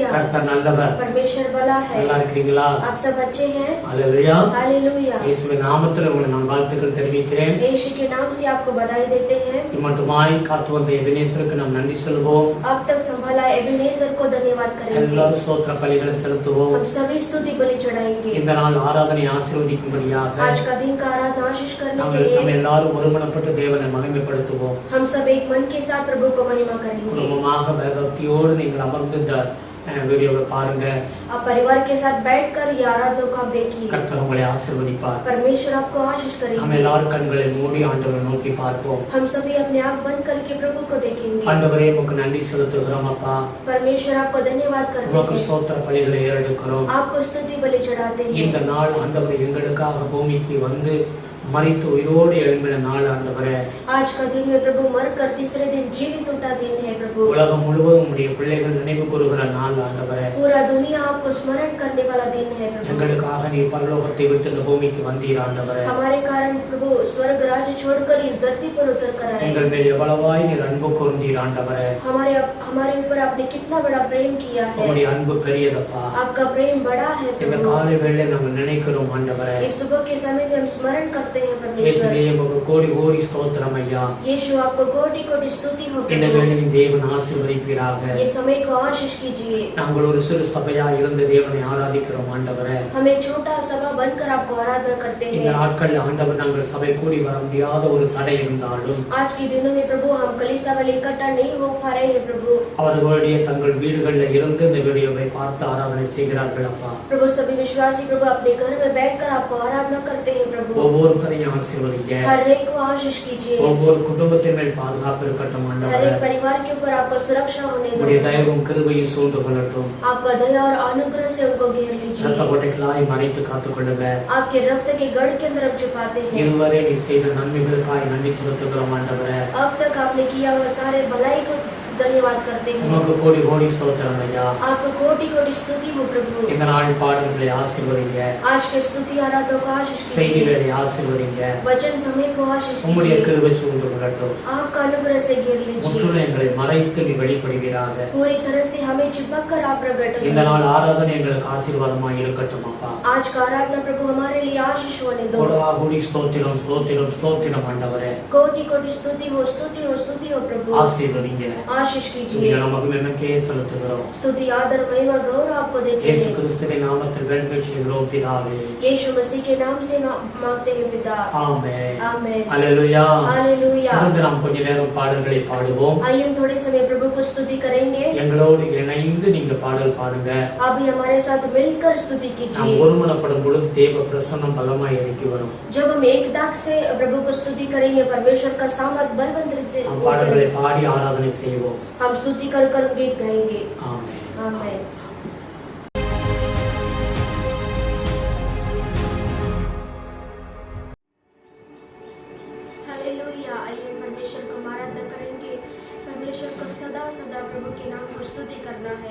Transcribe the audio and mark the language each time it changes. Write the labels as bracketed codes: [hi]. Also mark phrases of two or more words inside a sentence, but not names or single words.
[ta] கர்த்தர் நல்லவர். [hi] परमेश्वर भला है। [ta] நல்லா இருக்கீங்களா? [hi] आप सब अच्छे हैं? हालेलुया। हालेलुया। [ta] இயேசுவின் நாமத்தில் உங்களுக்கு நான் வாழ்த்துக்கள் தெரிவிக்கிறேன். [hi] यीशु के नाम से आपको बधाई देते हैं। [ta] இம்மட்டுமாய் காத்து வந்த எபினேசருக்கு நாம் நன்றி சொல்வோம். [hi] अब तक संभाला एबेनेजर को धन्यवाद करेंगे। [ta] எல்லாரும் ஸ்தோத்திர பலிகளை செலுத்துவோம். [hi] हम सभी स्तुति बलि चढ़ाएंगे। [ta] இந்த நாள் ஆராதனை ஆசீர்வதிக்கும்படியாக [hi] आज का दिन का आराधना आशीष करने के [ta] நம்ம [hi] लिए [ta] எல்லாரும் ஒருமனப்பட்டு தேவனை மகிமைப்படுத்துவோம். [hi] हम सब एक मन के साथ प्रभु को महिमा करेंगे। [ta] குடும்பமாக பயபக்தியோடு நீங்கள் அமர்ந்து இந்த வீடியோவை பாருங்க. [hi] आप परिवार के साथ बैठकर ये आराधना को आप देखिए। [ta] கர்த்தர் உங்களை ஆசீர்வதிப்பார். [hi] परमेश्वर आपको आशीष करेंगे। [ta] हम எல்லாரும் கண்களை மூடி ஆண்டவரை நோக்கி பார்ப்போம். [hi] हम सभी अपने आँख बंद करके प्रभु को देखेंगे। [ta] ஆண்டவரே உமக்கு நன்றி செலுத்துகிறோம் அப்பா. [hi] परमेश्वर आपको धन्यवाद करते [ta] உமக்கு [hi] हैं। [ta] ஸ்தோத்திர பலிகளை ஏறெடுக்கிறோம். [hi] आपको स्तुति बलि चढ़ाते हैं। [ta] இந்த நாள் ஆண்டவர் எங்களுக்காக பூமிக்கு வந்து மரித்து உயிரோடு எழும்பின நாள் ஆண்டவரே. [hi] आज का दिन में प्रभु मरकर तीसरे दिन जीवित होता दिन है प्रभु। [ta] உலகம் முழுவதும் உம்முடைய பிள்ளைகள் நினைவு கூறுகிற நாள் ஆண்டவரே. [hi] पूरा दुनिया आपको स्मरण करने वाला दिन है प्रभु। [ta] எங்களுக்காக நீ பரலோகத்தை விட்டு இந்த பூமிக்கு வந்தீர் ஆண்டவரே. [hi] हमारे कारण प्रभु स्वर्ग राज्य छोड़कर इस धरती पर उतर कर आए। [ta] எங்கள் மேல் எவ்வளவாய் நீர் அன்பு கூர்ந்தீர் ஆண்டவரே. [hi] हमारे ऊपर आपने कितना बड़ा प्रेम किया है। [ta] உம்முடைய அன்பு பெரியதப்பா. [hi] आपका प्रेम बड़ा है [ta] இந்த [hi] प्रभु। [ta] காலை வேளை நாங்கள் நினைக்கிறோம் ஆண்டவரே. [hi] इस सुबह के समय में हम स्मरण करते हैं परमेश्वर। [ta] இயேசுவே உமக்கு கோடி கோடி ஸ்தோத்திரம் ஐயா. [hi] यीशु आपको कोटि कोटि स्तुति हो [ta] இந்த [hi] प्रभु। [ta] வேளையில் தேவன் ஆசீர்வதிப்பீராக. [hi] ये समय को आशीष कीजिए। [ta] நாங்கள் ஒரு சிறு சபையா இருந்து தேவனை ஆராதிக்கிறோம் ஆண்டவரே. [hi] हम एक छोटा सभा बनकर आपको आराधना करते [ta] இந்த [hi] हैं। [ta] நாட்கள் ஆண்டவர் நாங்கள் சபை கூடி வர முடியாத ஒரு தடை இருந்தாலும் [hi] आज के दिनों में प्रभु हम कलीसिया वाले इकट्ठा नहीं हो पा रहे हैं प्रभु। [ta] அவர்களுடைய தங்கள் வீடுகளில் இருந்து இந்த வீடியோவை பார்த்து ஆராதனை செய்கிறார்கள் அப்பா. [hi] प्रभु सभी विश्वासी प्रभु अपने घर में बैठकर आपको आराधना करते हैं प्रभु। [ta] ஒவ்வொருத்தரையும் ஆசீர்வதிங்க. [hi] हर एक को आशीष कीजिए। [ta] ஒவ்வொரு குடும்பத்தின் மேல் பாதுகாப்பு இருக்கட்டும் [hi] हर [ta] ஆண்டவரே. [hi] एक परिवार के ऊपर आपको सुरक्षा होने [ta] உம்முடைய [hi] दो। [ta] தயவும் கிருபையும் சூழ்ந்து கொள்ளட்டும். [hi] आपका दया और अनुग्रह से उनको घेर लीजिए। [ta] ரத்த கோட்டைகளாய் மறைத்து காத்துக்கொள்ளுங்க. [hi] आपके रक्त के गढ़ के अंदर आप छुपाते हैं। [ta] இதுவரை நீர் செய்த நன்மைகளுக்காய் நன்றி செலுத்துகிறோம் ஆண்டவரே. [hi] अब तक आपने किया हुआ सारे भलाई को धन्यवाद करते हैं। [ta] உமக்கு கோடி கோடி ஸ்தோத்திரம் ஐயா. [hi] आपको कोटि कोटि स्तुति हो प्रभु। [ta] இந்த நாள் பாடல்களை ஆசீர்வதிங்க. [hi] आज के स्तुति आराधना को आशीष कीजिए। [ta] செய்திகளை ஆசீர்வதிங்க. [hi] वचन समय को आशीष [ta] உம்முடைய [hi] कीजिए। [ta] கிருபை சூழ்ந்து கொள்ளட்டும். [hi] आपका अनुग्रह से घेर लीजिए। [ta] முற்றிலும் எங்களை மறைத்து நீ வெளிப்படுவீராக. [hi] पूरी तरह से हमें चिपक कर आप प्रकट [ta] இந்த [hi] हों। [ta] நாள் ஆராதனை எங்களுக்கு ஆசீர்வாதமாய் இருக்கட்டும் அப்பா. [hi] आज का आराधना प्रभु हमारे लिए आशीष होने दो। [ta] கோடா கோடி ஸ்தோத்திரம் ஸ்தோத்திரம் ஸ்தோத்திரம் ஆண்டவரே. [hi] कोटि कोटि स्तुति हो प्रभु। [ta] ஆசீர்வதிங்க. [hi] आशीष कीजिए। [ta] நீங்க நமக்கு நமக்கே செலுத்துகிறோம். [hi] स्तुति आदर महिमा गौरव आपको देते [ta] இயேசு [hi] हैं। [ta] கிறிஸ்துவின் நாமத்தில் வேண்டுதல் செய்கிறோம் பிதாவே. [hi] यीशु मसीह के नाम से मांगते हैं पिता। [ta] ஆமென். [hi] आमेन। [ta] அல்லேலூயா. [hi] हालेलुया। [ta] தொடர்ந்து நாம் கொஞ்ச நேரம் பாடல்களை பாடுவோம். [hi] आइए हम थोड़े समय प्रभु को स्तुति करेंगे। [ta] எங்களோடு இணைந்து நீங்க பாடல் பாடுங்க. [hi] आप भी हमारे साथ मिलकर स्तुति [ta] நாம் [hi] कीजिए। [ta] ஒருமனப்படும் பொழுது தேவ பிரசன்னம் பலமாய் இறங்கி வரும். [hi] जब हम एक दाग से प्रभु को स्तुति करेंगे परमेश्वर का सामर्थ बलवंत से [ta] நாம் பாடல்களை பாடி ஆராதனை செய்வோம். [hi] हम स्तुति कर कर गीत गाएंगे। [ta] ஆமென். [hi] आमेन। हालेलुया। आइए परमेश्वर को आराधना करेंगे। परमेश्वर को सदा सदा प्रभु के नाम को स्तुति करना है।